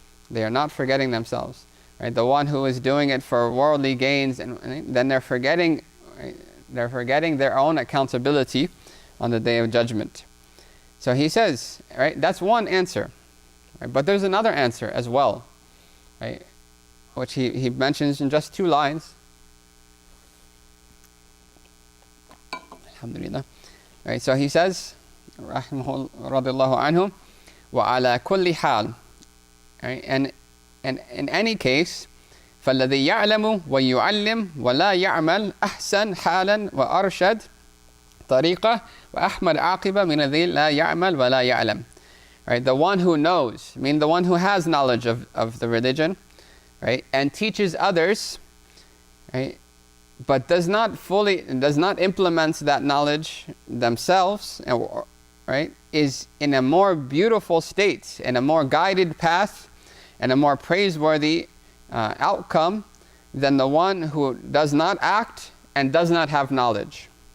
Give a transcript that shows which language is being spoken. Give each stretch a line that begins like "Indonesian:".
English: They are not forgetting themselves. Right? The one who is doing it for worldly gains, and then they're forgetting their own accountability on the day of judgment. So he says, right, that's one answer. Right? But there's another answer as well, right, which he mentions in just 2 lines. Alhamdulillah. Right, so he says,
Arabic: رحمه رضي الله عنه, وعلى كل حال.
English: Right, and in any case,
Arabic: فالذي يعلم ويعلم ولا يعمل أحسن حالا وأرشد طريقة وأحمد عاقبة من الذي لا يعمل ولا يعلم.
English: Right, the one who knows, I mean the one who has knowledge of the religion, right, and teaches others, right, but does not implement that knowledge themselves, right, is in a more beautiful state, in a more guided path, and a more praiseworthy outcome than the one who does not act and does not have knowledge.